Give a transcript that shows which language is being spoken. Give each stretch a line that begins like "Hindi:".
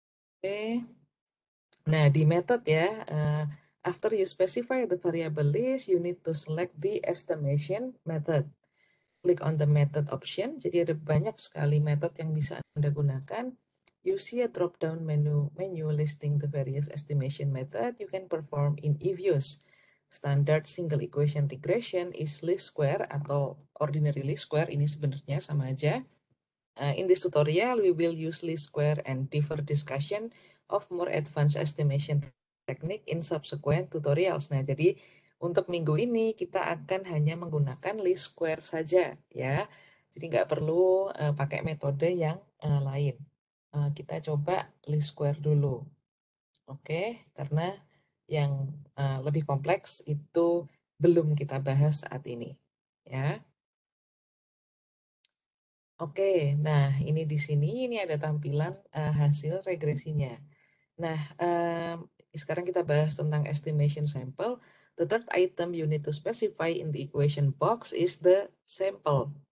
Indonesian: Oke. Nah, di method ya,
English: after you specify the variable list, you need to select the estimation method. Klik on the method option.
Indonesian: Jadi ada banyak sekali method yang bisa Anda gunakan.
English: You see a drop-down menu listing the various estimation method you can perform in eViews. Standard single equation regression is least square atau ordinary least square,
Indonesian: ini sebenarnya sama aja.
English: In this tutorial, we will use least square and deeper discussion of more advanced estimation technique in subsequent tutorials.
Indonesian: Nah, jadi untuk minggu ini kita akan hanya menggunakan least square saja ya. Jadi nggak perlu pakai metode yang lain. Kita coba least square dulu. Oke, karena yang lebih kompleks itu belum kita bahas saat ini. Ya. Oke, nah ini di sini ini ada tampilan hasil regresinya. Nah, sekarang kita bahas tentang estimation sample.
English: The third item you need to specify in the equation box is the sample.